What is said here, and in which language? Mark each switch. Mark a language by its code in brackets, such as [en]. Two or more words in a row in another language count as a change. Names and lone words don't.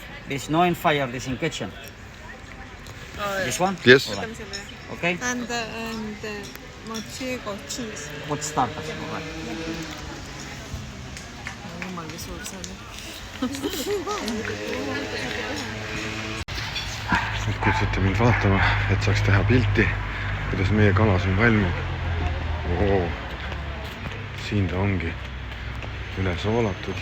[en] There's no in fire, this in kitchen. This one? Yes. All right. Okay. And manchego cheese. What starters? All right. [et] Jumal, kui suur see oli. Nüüd kutsute mind vaatama, et saaks teha pilti, kuidas meie kala siin valmib. Siin ta ongi üle soolatud.